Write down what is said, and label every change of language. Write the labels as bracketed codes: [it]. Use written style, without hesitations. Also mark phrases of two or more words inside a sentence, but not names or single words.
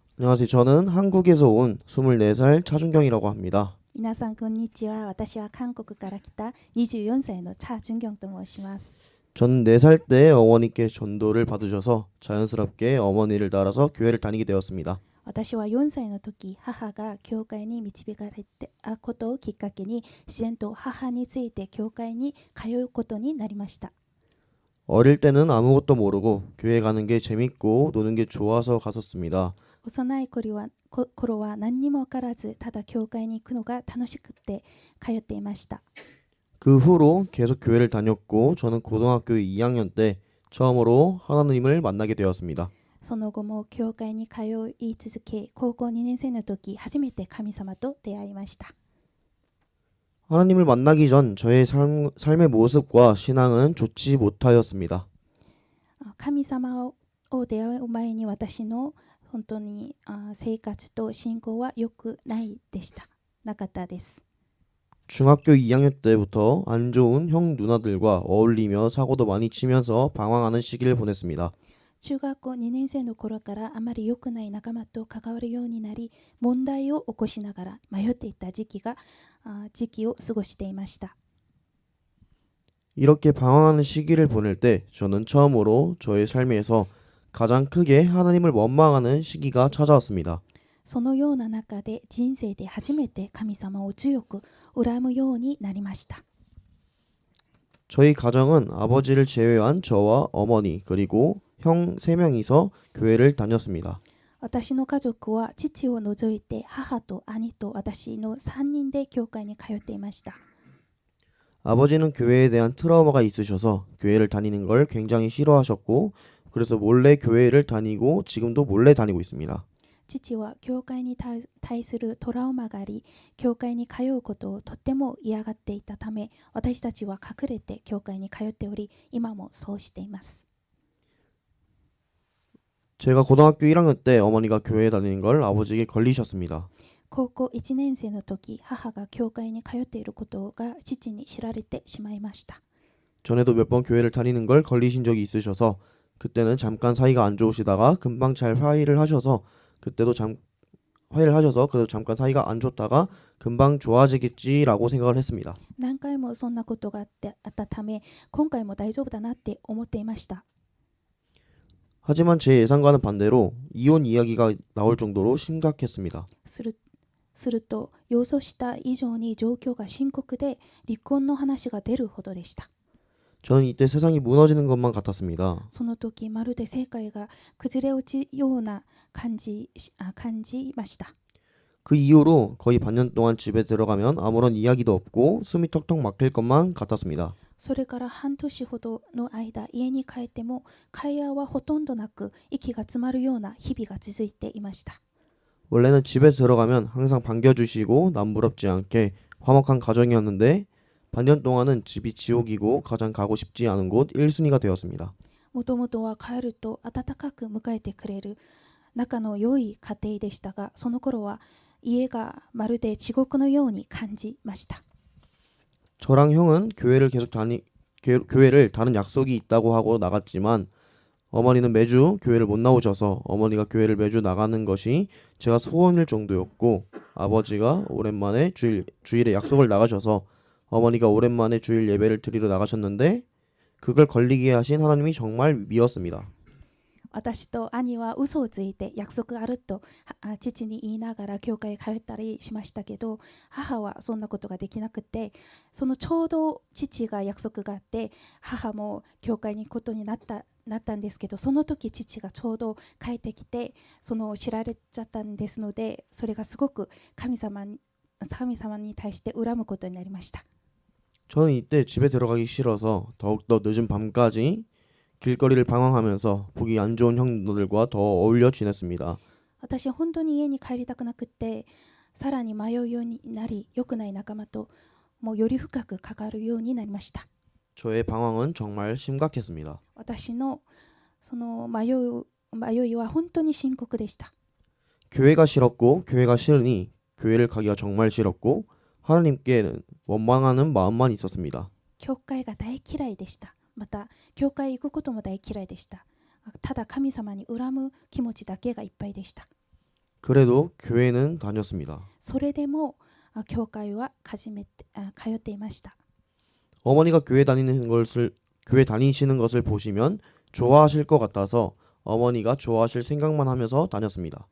[ko] 안녕하세요. 저는 한국에서 온 24살 차준경이라고 합니다. [ja] 皆さんこんにちは。私は韓国から来た24歳のチャ・ジュンギョンと申します。 [ko] 저는 4살 때 어머니께 전도를 받으셔서 자연스럽게 어머니를 따라서 교회를 다니게 되었습니다. [ja] 私は4歳の時、母が教会に導かれたことをきっかけに、自然と母について教会に通うことになりました。 [ko] 어릴 때는 아무것도 모르고 교회 가는 게 재밌고 노는 게 좋아서 갔었습니다. [ja] 幼い頃は何にも分からず、ただ教会に行くのが楽しくて通っていました。 [ko] 그 후로 계속 교회를 다녔고 저는 고등학교 2학년 때 처음으로 하나님을 만나게 되었습니다. [ja] その後も教会に通い続け、高校2年生の時、初めて神様と出会いました。 [ko] 하나님을 만나기 전 저의 삶의 모습과 신앙은 좋지 못하였습니다. [ja] 神様を出会う前に私の本当に生活と信仰は良くなかったです。 [ko] 중학교 2학년 때부터 안 좋은 형 누나들과 어울리며 사고도 많이 치면서 방황하는 시기를 보냈습니다. [ja] 中学校2年生の頃からあまり良くない仲間と関わるようになり、問題を起こしながら迷っていた時期を過ごしていました。 [ko] 이렇게 방황하는 시기를 보낼 때 저는 처음으로 저의 삶에서 가장 크게 하나님을 원망하는 시기가 찾아왔습니다. [ja] そのような中で人生で初めて神様を強く恨むようになりました。 [ko] 저희 가정은 아버지를 제외한 저와 어머니 그리고 형 3명이서 교회를 다녔습니다. [ja] 私の家族は父を除いて母と兄と私の3人で教会に通っていました。 [ko] 아버지는 교회에 대한 트라우마가 있으셔서 교회를 다니는 걸 굉장히 싫어하셨고 그래서 몰래 교회를 다니고 지금도 몰래 다니고 있습니다. [ja] 父は教会に対するトラウマがあり、教会に通うことをとても嫌がっていたため、私たちは隠れて教会に通っており、今もそうしています。 [ko] 제가 고등학교 1학년 때 어머니가 교회에 다니는 걸 아버지에게 걸리셨습니다. [ja] 高校1年生の時、母が教会に通っていることが父に知られてしまいました。 [ko] 전에도 몇 번 교회를 다니는 걸 걸리신 적이 있으셔서 그때는 잠깐 사이가 안 좋으시다가 금방 잘 그래도 잠깐 사이가 안 좋다가 금방 좋아지겠지라고 생각을 했습니다. [ja] 何回もそんなことがあったため、今回も大丈夫だなって思っていました。 [ko] 하지만 제 예상과는 반대로 이혼 이야기가 나올 정도로 심각했습니다. [ja] すると予想した以上に状況が深刻で、離婚の話が出るほどでした。 [ko] 저는 이때 세상이 무너지는 것만 같았습니다. [ja] その時まるで世界が崩れ落ちような感じました。 [ko] 그 이후로 거의 반년 동안 집에 들어가면 아무런 이야기도 없고 숨이 턱턱 막힐 것만 같았습니다. [ja] それから半年ほどの間、家に帰っても会話はほとんどなく、息が詰まるような日々が続いていました。 [ko] 원래는 집에 들어가면 항상 반겨주시고 남부럽지 않게 화목한 가정이었는데 반년 동안은 집이 지옥이고 가장 가고 싶지 않은 곳 1순위가 되었습니다. [ja] もともとは帰ると温かく迎えてくれる仲の良い家庭でしたが、その頃は家がまるで地獄のように感じました。 [ko] 저랑 형은 교회를 다른 약속이 있다고 하고 나갔지만 어머니는 매주 교회를 못 나오셔서 어머니가 교회를 매주 나가는 것이 제가 소원일 정도였고 아버지가 오랜만에 주일에 약속을 나가셔서 어머니가 오랜만에 주일 예배를 드리러 나가셨는데 그걸 걸리게 하신 하나님이 정말 미웠습니다. [ja] 私と兄は嘘をついて約束あると父に言いながら教会へ通ったりしましたけど、母はそんなことができなくて、そのちょうど父が約束があって母も教会に行くことになったんですけど、その時父がちょうど帰ってきて知られちゃったんですので、それがすごく神様に対して恨むことになりました。 [ko] 저는 이때 집에 들어가기 싫어서 더욱더 늦은 밤까지 길거리를 방황하면서 보기 안 좋은 형들과 더 어울려 지냈습니다. [ja] 私は本当に家に帰りたくなくて、さらに迷うようになり、良くない仲間ともうより深く関わるようになりました。 [ko] 저의 방황은 정말 심각했습니다. [ja] 私のその迷いは本当に深刻でした。 [ko] 교회가 싫었고 교회가 싫으니 교회를 가기가 정말 싫었고 하나님께는 원망하는 마음만 있었습니다. [ja] 教会が大嫌いでした。また教会へ行くことも大嫌いでした。ただ神様に恨む気持ちだけがいっぱいでした。 [ko] 그래도 교회는 다녔습니다. [ja] それでも教会は通っていました。 [ko] 어머니가 교회 다니시는 것을 보시면 좋아하실 것 같아서 어머니가 좋아하실 생각만 하면서 다녔습니다.